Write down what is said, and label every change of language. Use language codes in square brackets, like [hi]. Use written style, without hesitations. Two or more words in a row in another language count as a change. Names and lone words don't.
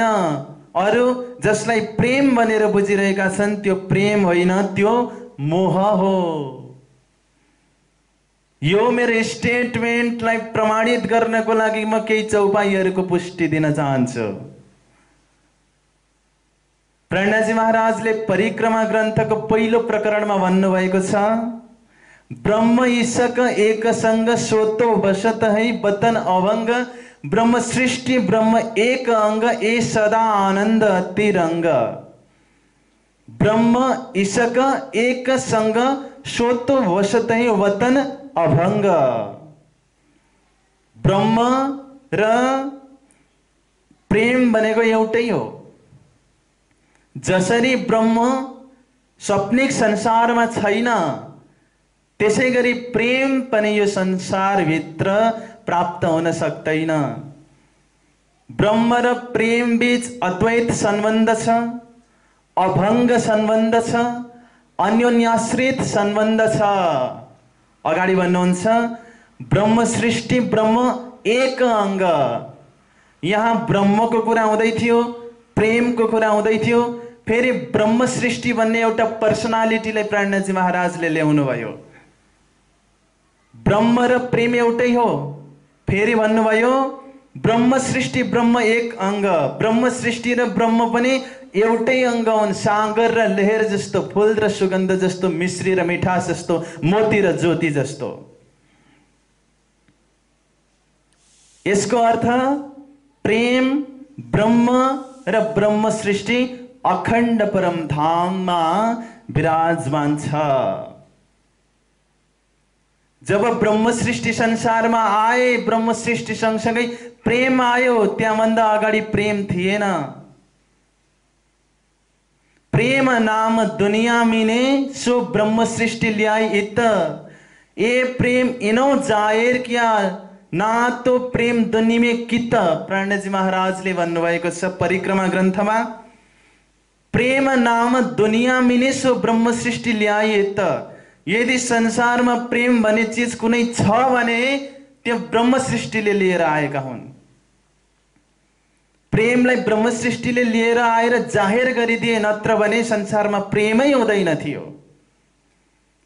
[ne] अरू जसलाई प्रेम भनेर बुझिरहेका छन् त्यो प्रेम होइन, त्यो मोह हो। यो मेरो स्टेटमेन्टलाई प्रमाणित गर्नको लागि म केही चौपाईहरूको पुष्टि दिन चाहन्छु। प्रणजी महाराजले परिक्रमा ग्रन्थको पहिलो प्रकरणमा भन्नुभएको छ, [hi] ब्रह्म ईशक एक संग सोतो बसत है बतन अभंग, ब्रह्म सृष्टि ब्रह्म एक अंग ए सदा आनंद तिरंग। ब्रह्म ईशक एक संग सोतो बसत है वतन अभंग। [ne] ब्रह्म र प्रेम भनेको एउटै हो। जसरी ब्रह्म स्वप्निक संसारमा छैन, त्यसै गरी प्रेम पनि यो संसारभित्र प्राप्त हुन सक्दैन। ब्रह्म र प्रेम बीच अद्वैत सम्बन्ध छ, अभंग सम्बन्ध छ, अन्योन्याश्रित सम्बन्ध छ। अगाडि भन्नुहुन्छ [hi] ब्रह्म सृष्टि ब्रह्म एक अंग। [ne] यहाँ ब्रह्मको कुरा हुँदै थियो, प्रेमको कुरा हुँदै थियो। फेरि ब्रह्म सृष्टि भन्ने एउटा पर्सनालिटीलाई प्राणजी महाराजले ल्याउनु भयो। ब्रह्म र प्रेम एउटै हो। फेरि भन्नुभयो [hi] ब्रह्म सृष्टि ब्रह्म एक अंग। [ne] ब्रह्म सृष्टि र ब्रह्म पनि एउटै अंग हुन्। सागर र लहर जस्तो, फूल र सुगन्ध जस्तो, मिश्री र मिठास जस्तो, मोती र ज्योति जस्तो। यसको अर्थ प्रेम ब्रह्म र ब्रह्म सृष्टि अखण्ड परम धाममा विराजमान छ। जब ब्रह्म सृष्टि संसारमा आए, ब्रह्म सृष्टि सँगसँगै प्रेम आयो। त्यहाँभन्दा अगाडि प्रेम थिएन। [hi] प्रेम नाम दुनिया मिने सो ब्रह्म सृष्टि ल्याई इत। ए प्रेम इनो जाहिर किया ना तो प्रेम दुनिया में कित। [ne] प्राणजी महाराजले भन्नुभएको छ परिक्रमा ग्रन्थमा, [hi] प्रेम नाम दुनिया मिने सो ब्रह्म सृष्टि ल्याई इत। [ne] यदि संसारमा प्रेम भन्ने चीज कुनै छ भने त्यो ब्रह्म सृष्टिले लिएर आएका हुन्। प्रेमलाई ब्रह्म सृष्टिले लिएर आएर जाहेर गरिदिए, नत्र भने संसारमा प्रेमै हुँदैन थियो।